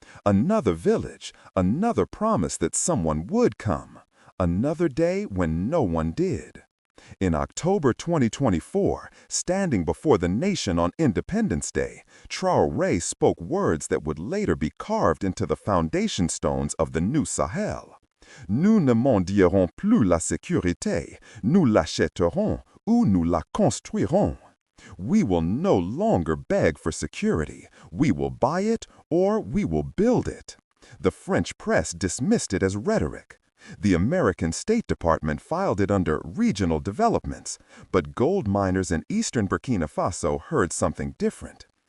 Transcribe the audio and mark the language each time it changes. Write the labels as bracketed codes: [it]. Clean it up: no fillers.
[en] Another village, another promise that someone would come, another day when no one did. In October 2024, standing before the nation on Independence Day, Traoré spoke words that would later be carved into the foundation stones of the new Sahel. [fr] Nous ne mendierons plus la sécurité, nous l'achèterons ou nous la construirons. [en] We will no longer beg for security. We will buy it or we will build it. The French press dismissed it as rhetoric. The American State Department filed it under regional developments, but gold miners in eastern Burkina Faso heard something different.